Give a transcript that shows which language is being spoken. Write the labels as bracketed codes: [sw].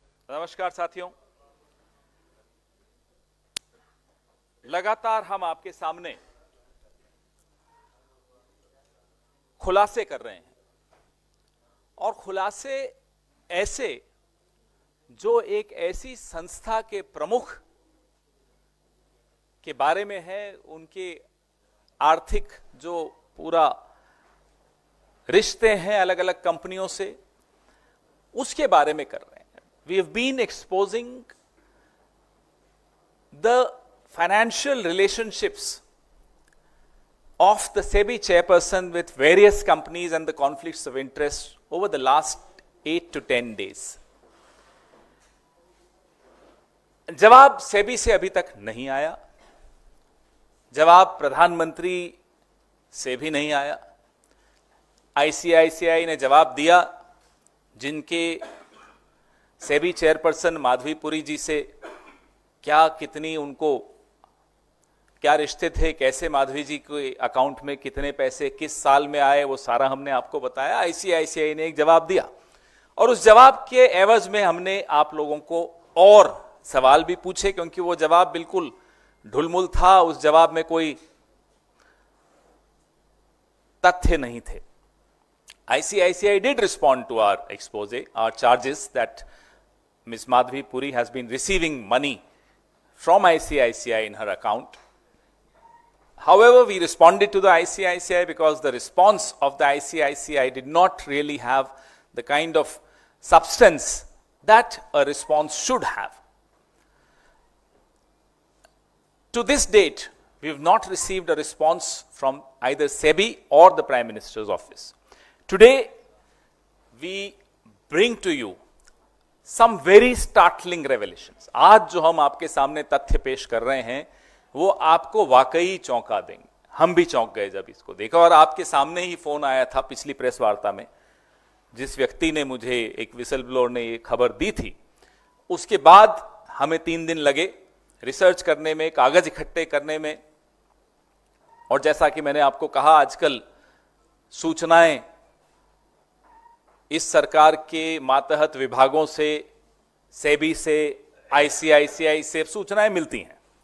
[hi] नमस्कार साथियों, लगातार हम आपके सामने खुलासे कर रहे हैं और खुलासे ऐसे जो एक ऐसी संस्था के प्रमुख के बारे में है, उनके आर्थिक जो पूरा रिश्ते हैं अलग अलग कंपनियों से, उसके बारे में कर रहे हैं। [en] We have been exposing the financial relationships of the SEBI chairperson with various companies and the conflicts of interest over the last 8 to 10 days. [hi] जवाब सेबी से अभी तक नहीं आया, जवाब प्रधानमंत्री से भी नहीं आया। आईसीआईसीआई ने जवाब दिया, जिनके सेबी चेयरपर्सन माधवी पुरी जी से क्या कितनी उनको क्या रिश्ते थे, कैसे माधवी जी के अकाउंट में कितने पैसे किस साल में आए, वो सारा हमने आपको बताया। आईसीआईसीआई ने एक जवाब दिया और उस जवाब के एवज में हमने आप लोगों को और सवाल भी पूछे, क्योंकि वो जवाब बिल्कुल ढुलमुल था, उस जवाब में कोई तथ्य नहीं थे। [en] ICICI did respond to our expose, our charges that Ms. Madhavi Puri has been receiving money from ICICI in her account. However, we responded to the ICICI because the response of the ICICI did not really have the kind of substance that a response should have. To this date, we have not received a response from either SEBI or the Prime Minister's office. Today, we bring to you some very startling revelations. [hi] आज जो हम आपके सामने तथ्य पेश कर रहे हैं, वो आपको वाकई चौंका देंगे। हम भी चौंक गए जब इसको देखा, और आपके सामने ही फोन आया था पिछली प्रेस वार्ता में, जिस व्यक्ति ने मुझे, एक विसल ब्लोअर ने ये खबर दी थी। उसके बाद हमें 3 दिन लगे रिसर्च करने में, कागज इकट्ठे करने में, और जैसा कि मैंने आपको कहा, आजकल सूचनाएं इस सरकार के मातहत विभागों से, सेबी से, आईसीआईसीआई से सूचनाएं मिलती हैं।